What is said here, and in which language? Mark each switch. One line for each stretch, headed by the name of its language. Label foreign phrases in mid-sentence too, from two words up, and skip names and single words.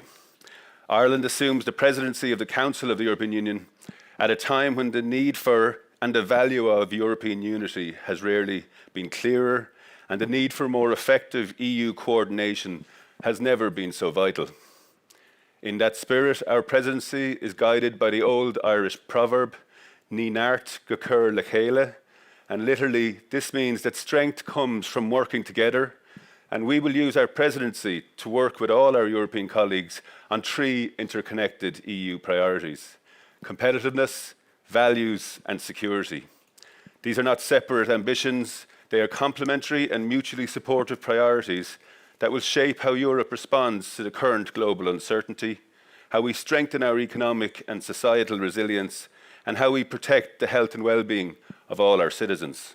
English: Ireland assumes the presidency of the Council of the European Union at a time when the need for and the value of European unity has rarely been clearer, and the need for more effective EU coordination has never been so vital. In that spirit, our presidency is guided by the old Irish proverb,
Irish: Ní nart go cur le chéile,
English: and literally this means that strength comes from working together, and we will use our presidency to work with all our European colleagues on three interconnected EU priorities: competitiveness, values and security. These are not separate ambitions, they are complementary and mutually supportive priorities that will shape how Europe responds to the current global uncertainty, how we strengthen our economic and societal resilience, and how we protect the health and well-being of all our citizens.